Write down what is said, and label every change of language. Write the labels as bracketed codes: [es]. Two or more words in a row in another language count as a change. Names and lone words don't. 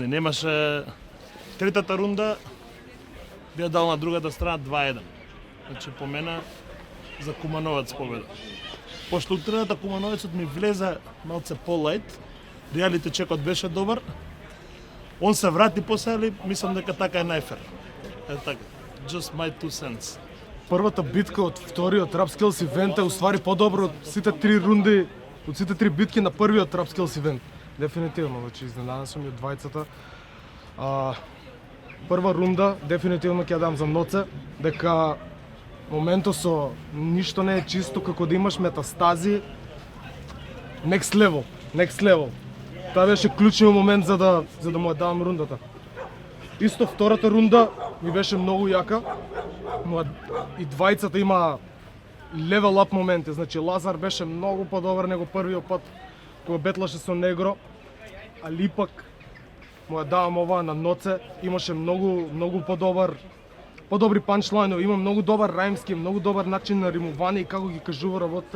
[mk] Немаше третата рунда би ја дал на другата страна 2-1. Значи по мене за Кумановец победа. Пошто утрената Кумановецот ми влезе малце по-лајт, [en] reality check [mk] беше добар, он се врати после, али мислам дека така е најфер. Е така, [en] just my 2 cents. [mk] Првата битка од вториот Rapskills ивент е уствари подобро од сите 3 рунди, од сите 3 битки на првиот Rapskills ивент. Дефинитивно, значи изненаден сум и од двајцата. Прва рунда дефинитивно ќе ја дам за Ноце, дека моментот со ништо не е чисто, како да имаш метастази. [en] Next level. [mk] Тоа беше клучниот момент за да му ја давам рундата. Исто втората рунда ми беше многу јака, но и двајцата има [en] level up [mk] моменти, значи Лазар беше многу подобар него првиот пат кога бетлаше со Негро, али ипак му ја давам ова на Ноце, имаше многу подобри панчлайнови, има многу добар рајмски, многу добар начин на римување и како ги кажува работите.